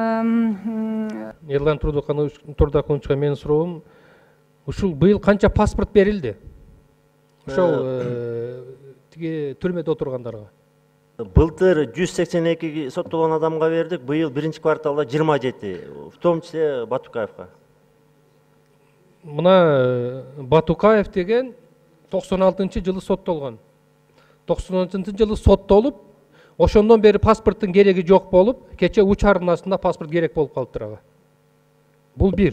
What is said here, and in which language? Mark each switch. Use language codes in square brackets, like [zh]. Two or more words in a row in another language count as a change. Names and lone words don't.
[ky] Ерлан Турдакуновичка менин суроом, ушул быйыл канча паспорт берилди? Ошол тиги түрмөдө отургандарга. Былтыр 182 соттолгон адамга бердик, быйыл биринчи кварталда 27, [ru] в том числе Батукаевка. [ky] Мына Батукаев деген 96-жылы соттолгон. 96-жылы соттолуп, ошондон бери паспорттун кереги жок болуп, кече уч арнасында паспорт керек болуп калыптыр ага. Бул бир.